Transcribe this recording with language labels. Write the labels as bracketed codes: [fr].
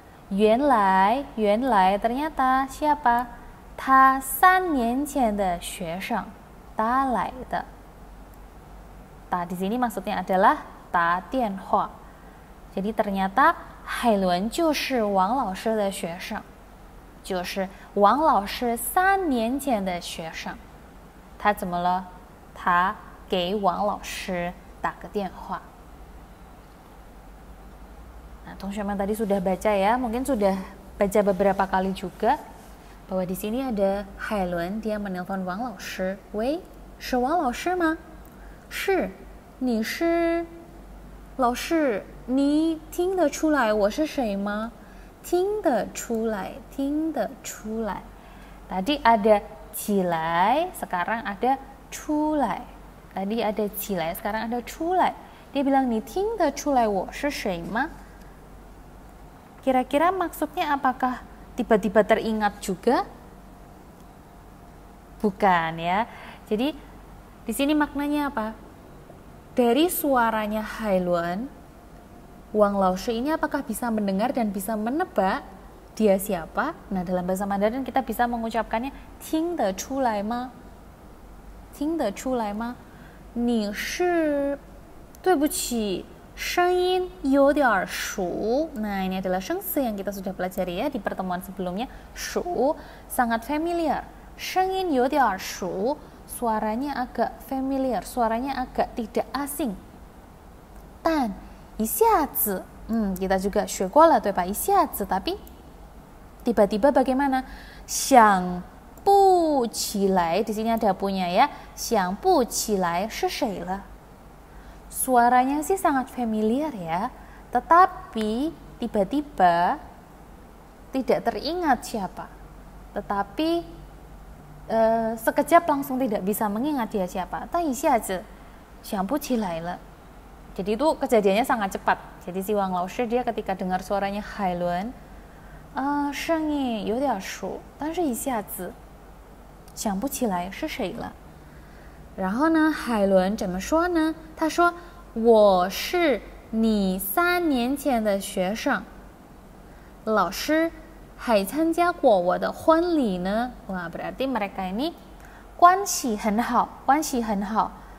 [id] 原来ternyata siapa？ [zh] 他3年前的学生打来的。 [id] 打 di sini maksudnya adalah 打电话。 Jadi ternyata [zh] 海伦就是王老师的学生，就是王老师3年前的学生。他怎么了？他给王老师打个电话。 [id] Nah, [zh] 同学们 [id] tadi sudah baca ya, mungkin sudah baca beberapa kali juga bahwa di sini ada 海伦 dia menelpon 王老师。 [zh] 喂，是王老师吗？是，你是老师，你听得出来我是谁吗？听得出来。 [id] Tadi ada 起来， sekarang ada 出来。 Tadi ada 起来， sekarang ada 出来。 Dia bilang [zh] 你听得出来我是谁吗？ [id] Kira-kira maksudnya apakah tiba-tiba teringat juga? Bukan ya. Jadi di sini maknanya apa? Dari suaranya Hailuan, Wang Laoshi ini apakah bisa mendengar dan bisa menebak dia siapa? Nah, dalam bahasa Mandarin kita bisa mengucapkannya [zh] 听得出来吗？听得出来吗？你是，对不起，声音有点熟。 [id] Nah, ini adalah shengsi yang kita sudah pelajari ya di pertemuan sebelumnya. Shu sangat familiar. [zh] 声音有点熟。 [id] Suaranya agak familiar, suaranya agak tidak asing. [zh] 但一下子， [id] kita juga [zh] 学过了，对吧？一下子， [id] tapi tiba-tiba bagaimana? 想不起来 di sini ada punya ya. [zh] 想不起来是谁了？ [id] Suaranya sih sangat familiar ya, tetapi tiba-tiba tidak teringat siapa. Tetapi sekejap langsung tidak bisa mengingat dia siapa. [zh] 但一下子想不起来了。 [id] Jadi itu kejadiannya sangat cepat. Jadi si Wang Laoshi dia ketika dengar suaranya Hailuan, [zh] 声音有点熟，但是一下子想不起来是谁了。然后呢，海伦怎么说呢？他说：“我是你3年前的学生，老师还参加过我的婚礼呢。” [id] Wah, berarti mereka ini [zh] 关系很好，关系很好。